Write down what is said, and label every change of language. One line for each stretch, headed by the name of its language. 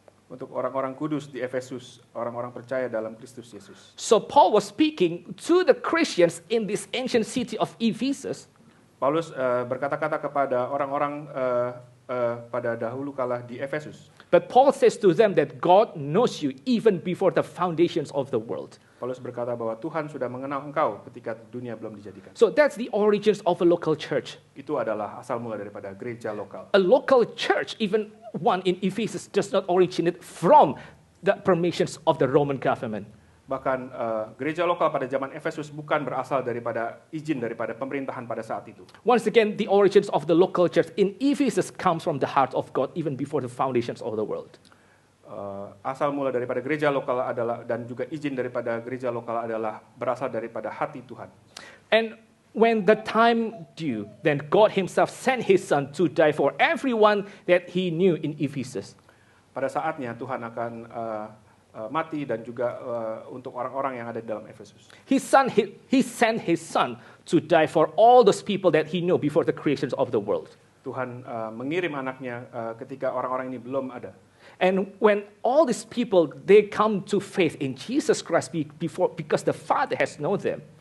Indonesian: Untuk orang-orang kudus di Efesus, orang-orang percaya dalam Kristus Yesus.
English: So Paul was speaking to the Christians in this ancient city of Ephesus.
Indonesian: Paulus berkata-kata kepada orang-orang pada dahulu kala di Efesus.
English: But Paul says to them that God knows you even before the foundations of the world.
Indonesian: Paulus berkata bahwa Tuhan sudah mengenal engkau ketika dunia belum dijadikan.
English: So that's the origins of a local church.
Indonesian: Itu adalah asal mula daripada gereja lokal.
English: A local church, even one in Ephesus, does not originate from the permissions of the Roman government.
Indonesian: Bahkan gereja lokal pada zaman Efesus bukan berasal daripada izin daripada pemerintahan pada saat itu.
English: Once again, the origins of the local church in Ephesus comes from the heart of God even before the foundations of the world.
Indonesian: Asal mula daripada gereja lokal adalah, dan juga izin daripada gereja lokal adalah berasal daripada hati Tuhan.
English: And when the time due, then God Himself sent His Son to die for everyone that He knew in Ephesus.
Indonesian: Pada saatnya Tuhan akan mati dan juga untuk orang-orang yang ada di dalam Efesus.
English: He sent his son to die for all those people that he knew before the creation of the world.
Indonesian: Tuhan mengirim anaknya ketika orang-orang ini belum ada.
English: And when all these people, they come to faith in Jesus Christ because the Father has known them.